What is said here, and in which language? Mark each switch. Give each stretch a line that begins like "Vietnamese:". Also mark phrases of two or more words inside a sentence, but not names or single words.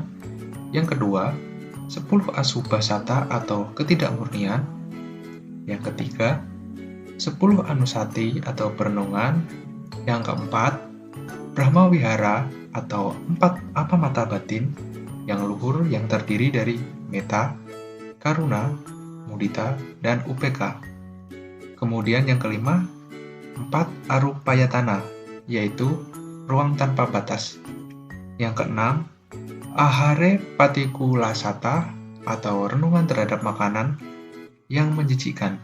Indonesian: Yang kedua, 10 asubhasata atau ketidakmurnian. Yang ketiga, 10 anusati atau perenungan. Yang keempat,
Pali: Brahma Wihara
Indonesian: atau 4 apamata batin yang luhur yang terdiri dari
Pali: metta, karuna, mudita,
Indonesian: dan upeka. Kemudian yang kelima, 4 arupayatana, yaitu ruang tanpa batas. Yang keenam,
Pali: ahare patikulasata
Indonesian: atau renungan terhadap makanan yang menjijikkan.